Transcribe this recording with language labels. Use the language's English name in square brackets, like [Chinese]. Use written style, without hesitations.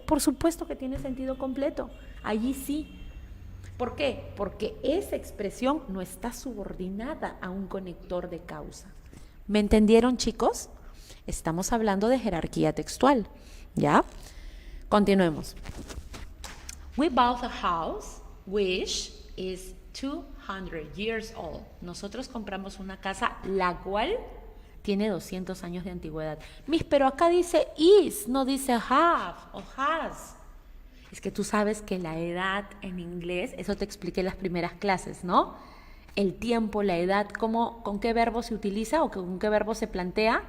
[Spanish] Por supuesto que tiene sentido completo. Allí sí. ¿Por qué? Porque esa expresión no está subordinada a un conector de causa. ¿Me entendieron, chicos? Estamos hablando de jerarquía textual, ¿ya? Continuemos. [English] We bought a house which is 200 years old. [Spanish] Nosotros compramos una casa la cual tiene 200 años de antigüedad. Pero acá dice is, no dice have o has. Es que tú sabes que la edad en inglés, eso te expliqué en las primeras clases, ¿no? El tiempo, la edad, ¿con qué verbo se utiliza o con qué verbo se plantea?